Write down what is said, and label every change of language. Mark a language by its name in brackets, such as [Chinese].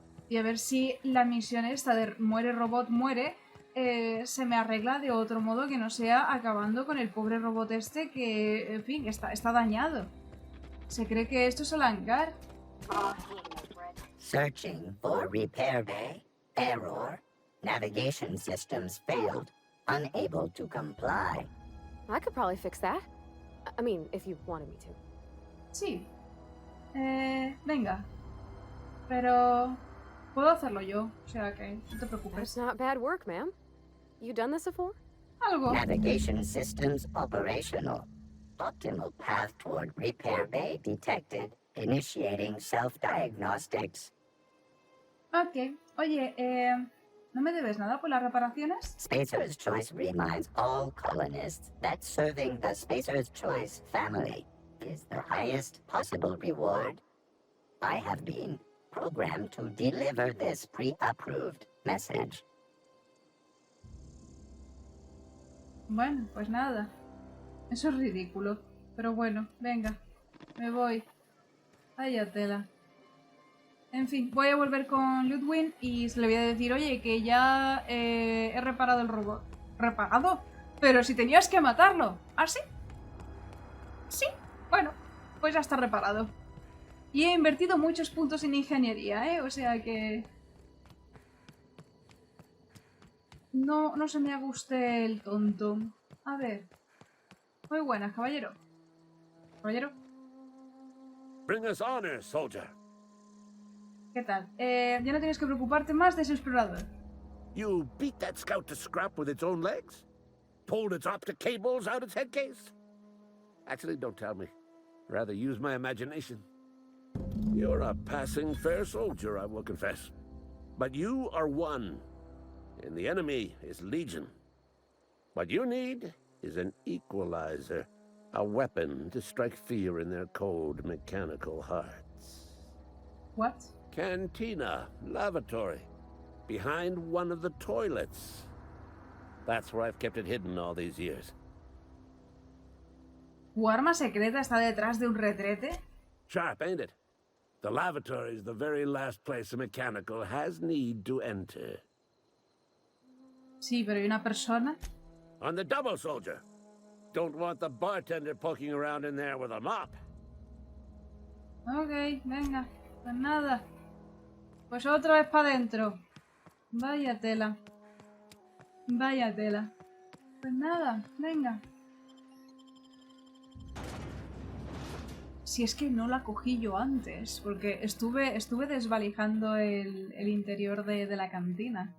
[Spanish] Y a ver si la misión esta de muere robot, muere, se me arregla de otro modo que no sea acabando con el pobre robot este que, en fin, está dañado. Se cree que esto es el hangar. [English] Searching for repair bay. Error. Navigation systems failed. Unable to comply. I could probably fix that. I mean, if you wanted me to. [Spanish] Sí. Venga. Pero puedo hacerlo yo, o sea que no te preocupes. [English] That's not bad work, ma'am. You done this before? [Spanish] Algo. [English] Navigation systems operational. Optimal path toward repair bay detected. Initiating self-diagnostics. Ok. [Spanish] Oye, ¿no me debes nada por las reparaciones? [English] Spacer's Choice reminds all colonists that serving the Spacer's Choice family is the highest possible reward. I have been programmed to deliver this pre-approved message. [Spanish] Bueno, pues nada. Eso es ridículo. Pero bueno, venga. Me voy. Vaya tela. En fin, voy a volver con Ludwig y se le voy a decir, oye, que ya he reparado el robot. ¿Reparado? Pero si tenías que matarlo. ¿Ah, sí? Sí. Bueno, pues ya está reparado. Y he invertido muchos puntos en ingeniería, ¿eh? O sea que... No se me aguste el tonto. A ver. Muy buenas, caballero. Caballero. [English] Bring us honor, soldier. [Spanish] ¿Qué tal? Ya no tienes que preocuparte más de ese explorador. [English] You beat that scout to scrap with its own legs? Pulled its optic cables out its head case? Actually, don't tell me. Rather use my imagination. You're a passing fair soldier, I will confess. But you are one, and the enemy is legion. What you need is an equalizer, a weapon to strike fear in their cold mechanical hearts. What? Cantina, lavatory, behind one of the toilets. That's where I've kept it hidden all these years. [Spanish] ¿Tu arma secreta está detrás de un retrete? [English] Sharp, ain't it? The lavatory is the very last place a mechanical has need to enter. [Spanish] Sí, pero ¿y una persona? [English] On the double, soldier. Don't want the bartender poking around in there with a mop. [Spanish] Ok, venga. Pues nada. Pues otra vez para adentro. Vaya tela. Vaya tela. Pues nada, venga. Si es que no la cogí yo antes, porque estuve desvalijando el interior de la cantina.